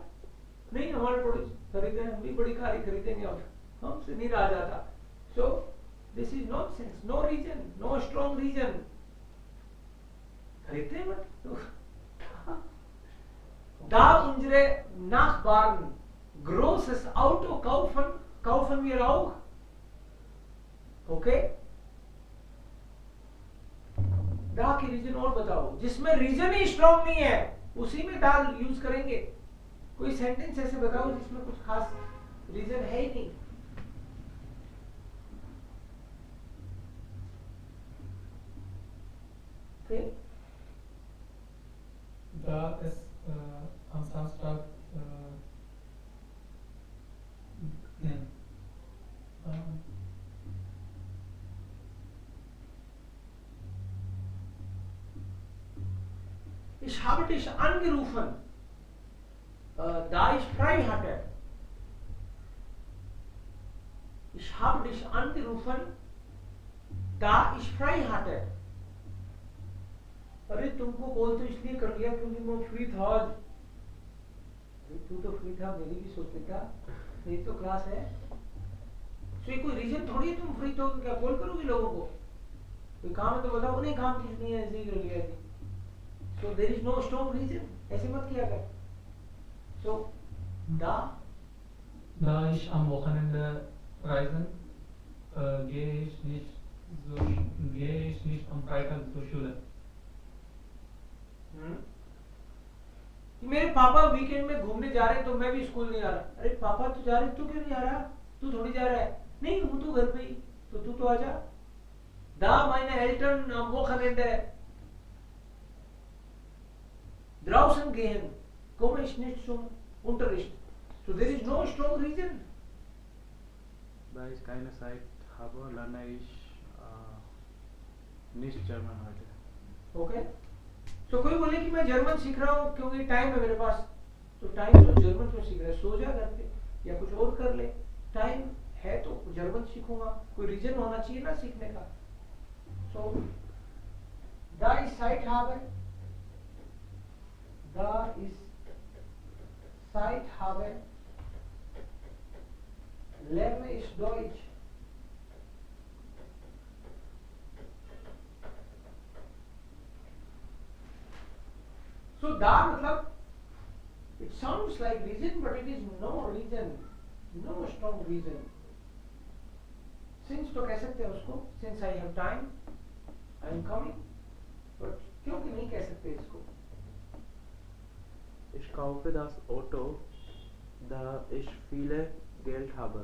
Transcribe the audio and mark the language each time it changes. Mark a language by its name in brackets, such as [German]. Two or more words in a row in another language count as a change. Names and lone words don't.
[Hindi] नहीं, हमारे पड़ोसी खरीद रहे हैं, हम भी बड़ी कार ही खरीदेंगे, और हमसे नहीं रहा जाता। [English] so this is nonsense, no reason, no strong reason. [German] Ritten da unsere Nachbarn großes Auto kaufen, kaufen wir auch. Okay? [Hindi] दा की रीजन और बताओ जिसमें रीजन ही स्ट्रॉन्ग नहीं है उसी में दाल यूज करेंगे. कोई सेंटेंस ऐसे बताओ जिसमें कुछ खास रीजन है ही नहीं. Okay? [German] Da es am Samstag nein. Ich habe dich angerufen, da ich frei hatte. Ich habe dich angerufen, da ich frei hatte. [Hindi] अरे तुमको कॉल तो इसलिए कर लिया क्योंकि मैं फ्री था आज. अरे तू तो फ्री था मेरी भी सोच लेता. मेरी तो क्लास है. तो ये कोई रीजन थोड़ी है तुम फ्री तो क्या कॉल करोगे लोगों को. कोई काम है तो बताओ. नहीं काम किस नहीं है ऐसे ही कर लिया. [English] So there is no strong reason. [Hindi] ऐसे मत किया कर. So [German] Da ich am Wochenende reisen, gehe ich nicht am Freitag zur Schule. [Hindi] कि मेरे पापा वीकेंड में घूमने जा रहे हैं तो मैं भी स्कूल नहीं आ रहा. अरे पापा तू जा रहे तू क्यों नहीं जा रहा. तू थोड़ी जा रहा है. नहीं हूं तो घर पे ही. तो तू तो आ जा. [German] Da meine Eltern am Wochenende draußen gehen, komme ich nicht zum Unterricht. [English] So there is no strong reason. [German] Da ich keine Zeit habe, lerne ich nicht German heute. Okay? [Hindi] तो कोई बोले कि मैं जर्मन सीख रहा हूँ क्योंकि टाइम है मेरे पास. तो टाइम तो जर्मन क्यों सीख रहा है. सो जा घर पे या कुछ और कर ले. टाइम है तो जर्मन सीखूंगा. कोई रीजन होना चाहिए ना सीखने का. [German] सो da ich Zeit habe, da ich Zeit habe, lerne ich Deutsch. [English] So da मतलब it sounds like reason but it is no reason, no strong reason. [Hindi] Since तो कह सकते हैं उसको. [English] Since I have time, I am coming. [Hindi] But क्योंकि नहीं कह सकते इसको. [German] Ich kaufe das Auto, da ich viele Geld habe.